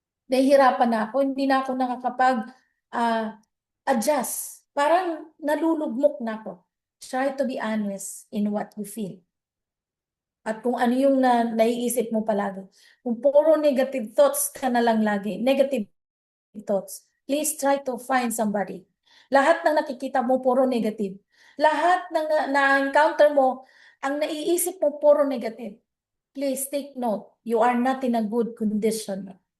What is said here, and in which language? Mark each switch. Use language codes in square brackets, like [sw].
[tl] Nahihirapan na ako, hindi na ako nakakapag-adjust. Parang nalulugmok na ako. [en] Try to be honest in what you feel. [tl] At kung ano yung naiisip mo palagi. Kung puro negative thoughts ka na lang lagi, negative thoughts, [en] please try to find somebody. [tl] Lahat ng nakikita mo, puro negative. Lahat ng na-encounter mo, ang naiisip mo, puro negative. [en] Please take note, you are not in a good condition.